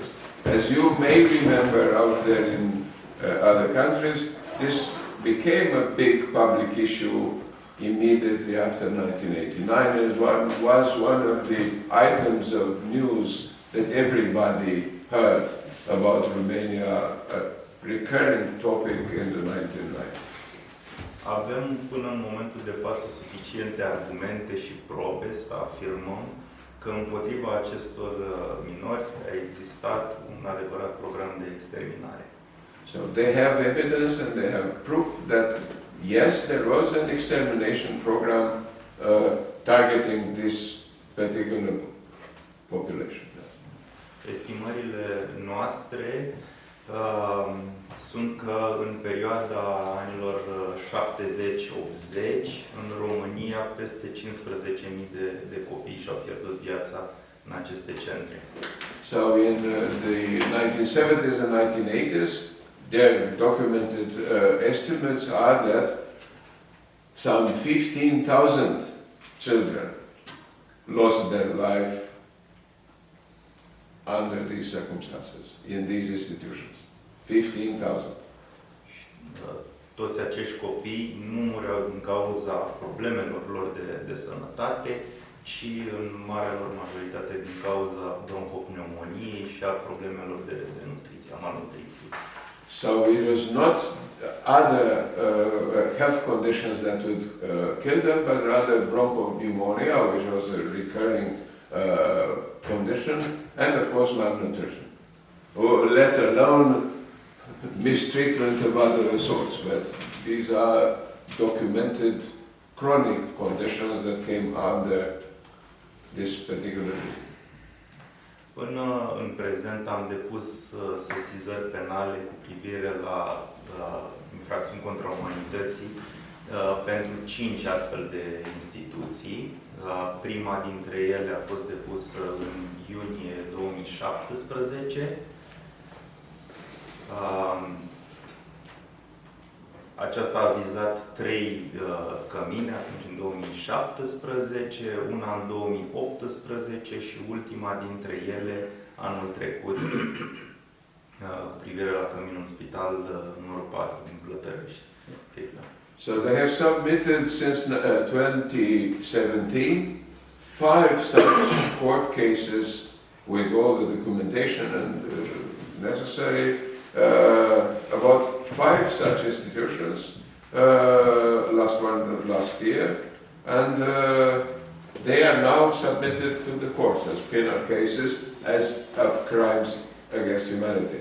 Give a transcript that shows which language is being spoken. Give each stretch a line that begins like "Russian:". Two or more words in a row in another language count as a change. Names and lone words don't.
English: As you may remember out there in other countries, this became a big public issue immediately after 1989. It was one of the items of news that everybody heard about Romania, a recurring topic in the 1990s.
Romanian: Avem până în momentul de față suficiente argumente și probe să afirmăm că împotriva acestor minori a existat un adevărat program de exterminare.
English: So they have evidence and they have proof that yes, there was an extermination program targeting this particular population.
Romanian: Estimările noastre sunt că în perioada anilor 70-80, în România peste 15.000 de copii și-au pierdut viața în aceste centre.
English: So in the 1970s and 1980s, their documented estimates are that some 15,000 children lost their life under these circumstances, in these institutions. 15,000.
Romanian: Toți acești copii nu mureau din cauza problemelor lor de sănătate, ci în marea lor majoritate din cauza bronhopneumoniei și a problemelor de nutriție, a malnutriției.
English: So it was not other health conditions that would kill them, but rather bronchopneumonia, which was a recurring condition, and of course malnutrition, or let alone mistreatment of other sorts. But these are documented chronic conditions that came under this particular reason.
Romanian: Până în prezent am depus sesizări penale cu privire la infracțiuni contra umanității pentru 5 astfel de instituții. Prima dintre ele a fost depusă în iunie 2017. Aceasta a vizat 3 cămine atunci în 2017, una în 2018 și ultima dintre ele anul trecut cu privire la căminul spital numărul 4 din Plătărești.
English: Okay. So they have submitted since 2017 5 such court cases with all the documentation and necessary. About 5 such institutions, last year, and they are now submitted to the courts as penal cases as of crimes against humanity.